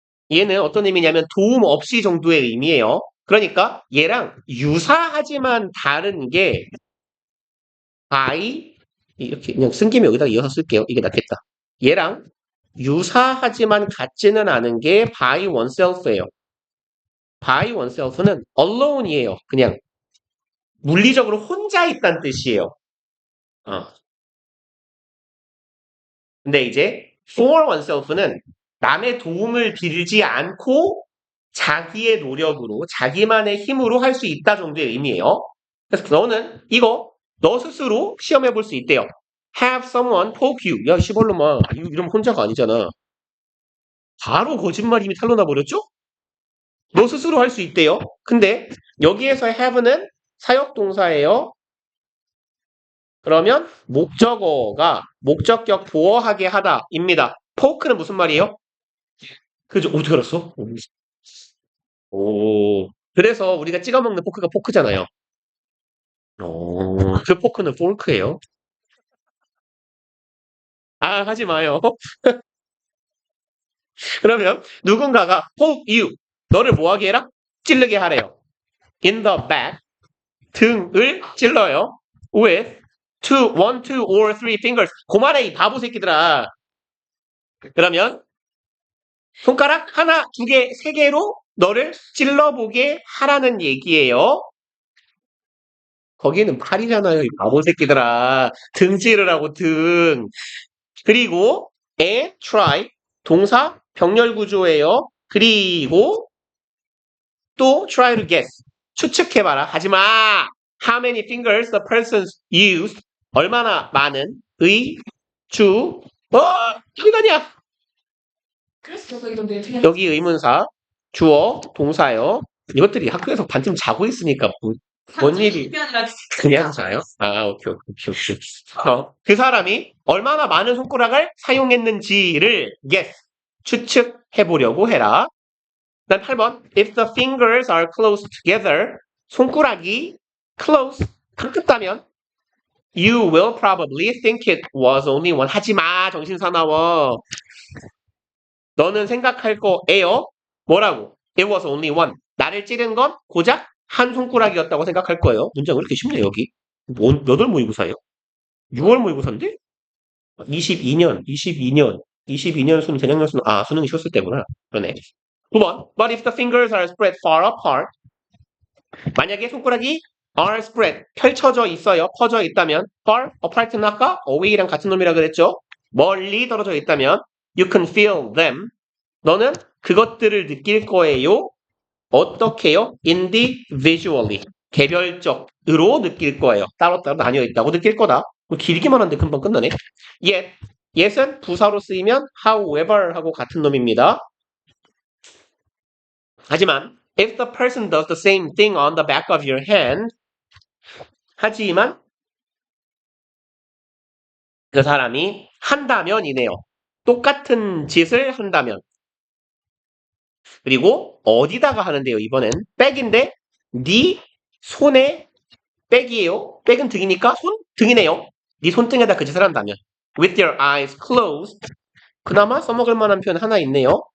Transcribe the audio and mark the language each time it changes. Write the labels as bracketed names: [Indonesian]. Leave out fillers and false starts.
[Korean] 얘는 어떤 의미냐면 도움 없이 정도의 의미예요. 그러니까 얘랑 유사하지만 다른 게 by 이렇게 그냥 쓴 김에 여기다 이어서 쓸게요. 이게 낫겠다. 얘랑 유사하지만 같지는 않은 게 by oneself예요. by oneself는 alone이에요. 그냥 물리적으로 혼자 있다는 뜻이에요. 어. 근데 이제 for oneself는 남의 도움을 빌지 않고 자기의 노력으로 자기만의 힘으로 할 수 있다 정도의 의미예요. 그래서 너는 이거 너 스스로 시험해 볼 수 있대요. [English] Have someone poke you. [Korean] 야, 시벌로만 이러면 혼자가 아니잖아. 바로 거짓말 이미 탄로나 버렸죠? 너 스스로 할 수 있대요. 근데 여기에서 have는 사역동사예요. 그러면 목적어가 목적격 보어하게 하다입니다. 포크는 무슨 말이에요? 그죠? 어떻게 알았어? 오, 그래서 우리가 찍어 먹는 포크가 포크잖아요. 그 포크는 포크예요. 아, 하지 마요. 그러면 누군가가 [English] poke you, [Korean] 너를 뭐하게 해라? 찌르게 하래요. [English] In the back, [Korean] 등을 찔러요. [English] With one, two, or three fingers. [Korean] 그만해, 이 바보 새끼들아. 그러면 손가락 하나, 두 개, 세 개로 너를 찔러보게 하라는 얘기예요. 거기는 팔이잖아요, 이 바보 새끼들아. 등 찌르라고, 등. 그리고 [English] and try, [Korean] 동사 병렬 구조예요. 그리고 또 [English] try to guess, [Korean] 추측해봐라. 하지마. [English] How many fingers the person used, [Korean] 얼마나 많은 여기다냐. 그래서 계속 이런데 여기 의문사, 주어, 동사요. 이것들이 학교에서 반쯤 자고 있으니까 뭔 일이 아니라 그냥 자요? 아, 오케이. 그 사람이 얼마나 많은 손가락을 사용했는지를 guess, 추측해보려고 해라. 그다음 8번. [English] If the fingers are close together, [Korean] 손가락이 [English] close, [Korean] 가깝다면 [English] you will probably think it was only one. [Korean] 하지마, 정신사나워. 너는 생각할 거예요. 뭐라고? [English] It was only one. [Korean] 나를 찌른 건 고작 한 손가락이었다고 생각할 거예요. 문제가 왜 이렇게 쉽네, 여기. 몇 월 모의고사예요? 6월 모의고사인데? 22년 수능, 재작년 수능, 수능이 쉬웠을 때구나. 그러네. 9번. [English] But if the fingers are spread far apart, [Korean] 만약에 손가락이 [English] are spread, [Korean] 펼쳐져 있어요. 퍼져 있다면, far apart는 아까 away랑 같은 놈이라 그랬죠? 멀리 떨어져 있다면, [English] you can feel them. [Korean] 너는 그것들을 느낄 거예요. 어떻게요? individually. 개별적으로 느낄 거예요. 따로따로 나뉘어 있다고 느낄 거다. 뭐 길기만 한데 금방 끝나네. yet은 부사로 쓰이면 however 하고 같은 놈입니다. 하지만 [English] if the person does the same thing on the back of your hand, [Korean] 하지만 그 사람이 한다면이네요. 똑같은 짓을 한다면. 그리고 어디다가 하는데요, 이번엔 백인데 네 손에 백이에요. 백은 등이니까 등이네요. 네 손등에다 그 짓을 한다면. [English] With your eyes closed. [Korean] 그나마 써먹을 만한 표현 하나 있네요.